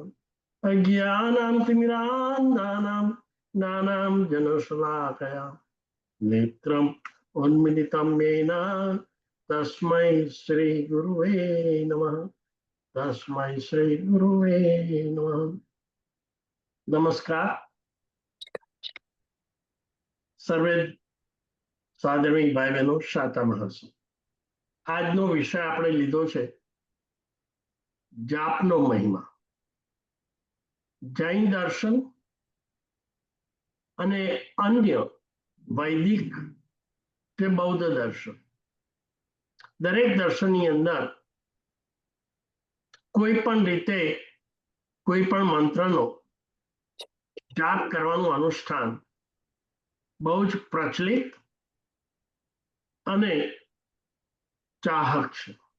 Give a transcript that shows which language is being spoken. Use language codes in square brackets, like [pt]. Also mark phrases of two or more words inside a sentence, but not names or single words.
[sa] अज्ञानां तिमिरान्धानां ज्ञानां जनशलाकया नेत्रम् उन्मिलितं येन तस्मै श्री गुरुवे नमः. तस्मै श्री गुरुवे नमः. नमस्कार सर्वे [gu] સાદરણી ભાઈ બહેનો, શાતા મહાશય. આજનો વિષય આપણે લીધો છે જાપનો મહિમા. જૈન દર્શન અને અન્ય વૈદિક કે બૌદ્ધ દર્શન, દરેક દર્શનની અંદર કોઈ પણ રીતે કોઈ પણ મંત્રનો જાપ કરવાનું અનુષ્ઠાન બહુ જ પ્રચલિત અને ચાહક છે.